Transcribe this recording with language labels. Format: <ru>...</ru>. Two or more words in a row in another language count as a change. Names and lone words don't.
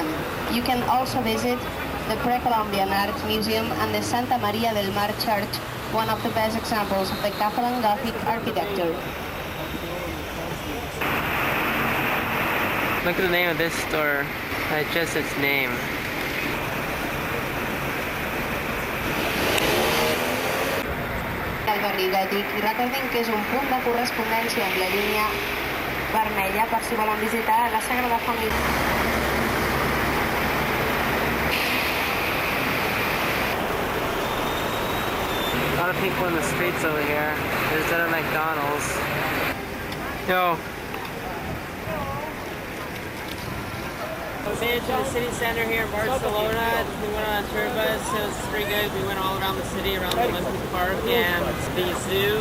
<en>You can also visit the Pre-Columbian Art Museum and the Santa Maria del Mar Church, one of the best examples of the Catalan Gothic architecture. Look at the name of this store. It's just its name.</en> <ca>I recordin que és un punt de correspondència amb la línia vermella per si volen visitar la Sagrada Família.</ca> <en>A lot of people in the streets over here. There's a McDonald's. Yo. We made it to the city center here in Barcelona. We went on a tour bus. It was pretty good. We went all around the city, around the Olympic Park and the zoo.</en>